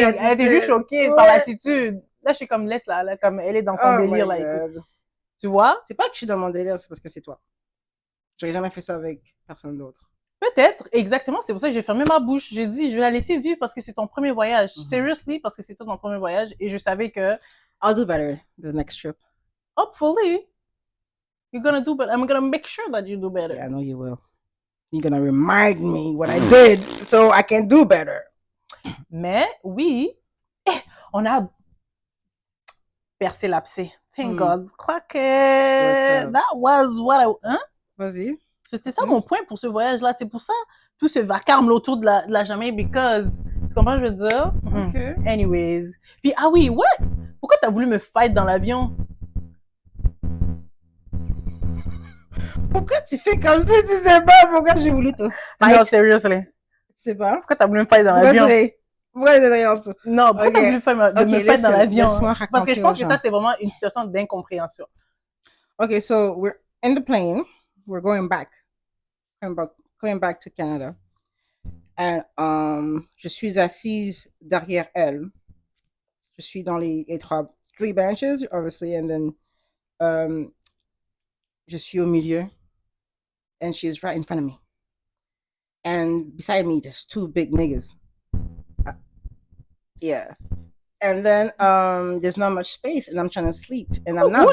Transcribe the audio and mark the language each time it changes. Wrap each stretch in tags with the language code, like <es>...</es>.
<fr>Elle était juste choquée par l'attitude. Là, je suis comme, laisse-la, là, comme, elle est dans son délire, là, et tout. Tu vois? C'est pas que je suis dans mon délire, c'est parce que c'est toi. J'aurais jamais fait ça avec personne d'autre. Peut-être, exactement. C'est pour ça que j'ai fermé ma bouche. J'ai dit, je vais la laisser vivre parce que c'est ton premier voyage. Seriously, parce que c'était ton premier voyage. Et je savais que...</fr> <en>I'll do better the next trip. Hopefully. You're gonna do better. I'm gonna make sure that you do better. Yeah, I know you will. You're gonna remind me what I did so I can do better.</en> <fr>Mais, oui, on a percé l'abcès.</fr> <en>Thank God. Croquet. That was what I... Hein?</en> <fr>Vas-y. C'était ça mon point pour ce voyage-là. C'est pour ça, tout ce vacarme autour de la Jamaïque, because... Tu comprends, je veux dire?</fr> <en>Okay.</en> <fr>Anyways. Puis, ah oui, what? Pourquoi t'as voulu me fight dans l'avion? Pourquoi tu fais comme ça? Tu sais pas pourquoi j'ai voulu te fight? Non, seriously. Tu sais pas? Pourquoi t'as voulu me fight dans l'avion? Ouais, derrière en dessous. Non, pourquoi t'as voulu me faire dans l'avion? Parce que je pense que ça, c'est vraiment une situation d'incompréhension.</fr> <en>Okay, so we're in the plane. We're going back. Going back to Canada. And</en> <fr>je suis assise derrière elle. Je suis dans les</fr> <en>three benches,</en> <fr>obviously,</fr> <en>and then</en> <fr>je suis au milieu.</fr> <en>And she's right in front of me. And beside me, there's two big niggas. Yeah. And then there's not much space, and I'm trying to sleep, and I'm not.</en>